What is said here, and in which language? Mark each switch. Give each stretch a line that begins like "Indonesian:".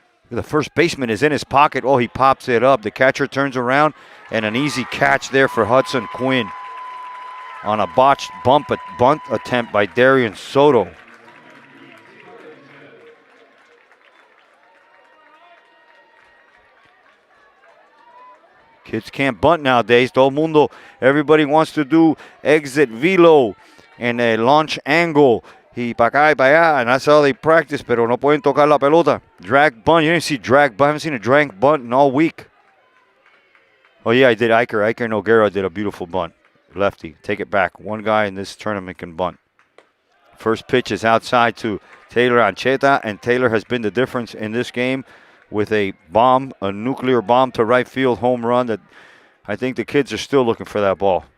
English: The first baseman is in his pocket. Oh, he pops it up. The catcher turns around, and an easy catch there for Hudson Quinn on a botched bunt attempt by Darian Soto. Kids can't bunt nowadays.
Spanish: Todo mundo,
English: everybody wants to do exit velo and a launch angle.
Spanish: Y para acá y para allá,
English: and that's how they practice,
Spanish: pero no pueden tocar la pelota.
English: Drag bunt. You didn't see drag bunt. I haven't seen a drag bunt in all week. Oh, yeah, I did. Iker Noguera did a beautiful bunt. Lefty. Take it back. One guy in this tournament can bunt. First pitch is outside to Taylor Ancheta, and Taylor has been the difference in this game with a nuclear bomb to right field home run that I think the kids are still looking for that ball.